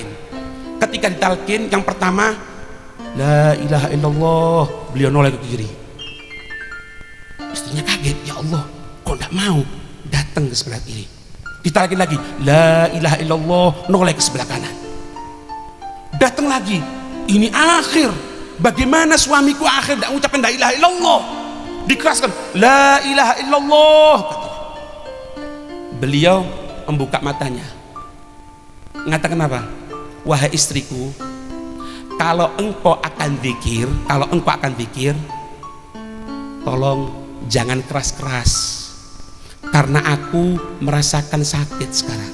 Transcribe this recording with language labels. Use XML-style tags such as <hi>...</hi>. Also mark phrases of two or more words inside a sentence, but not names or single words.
<id>Ketika ditalkin yang pertama</id> <ar>لا إله إلا الله,</ar> <id>beliau noleh ke kiri. Istrinya kaget,</id> <ar>يا الله</ar> <id>kok enggak mau, datang ke sebelah kiri. Ditalkin lagi</id> <ar>لا إله إلا الله,</ar> <id>noleh ke sebelah kanan. Datang lagi, ini akhir, bagaimana suamiku akhir tidak mengucapkan</id> <ar>لا إله إلا الله.</ar> <id>Dikeraskan</id> <ar>لا إله إلا الله.</ar> <id>Beliau membuka matanya, mengatakan apa? Wahai istriku, kalau engkau akan zikir, tolong jangan keras-keras, karena aku merasakan sakit sekarang.</id>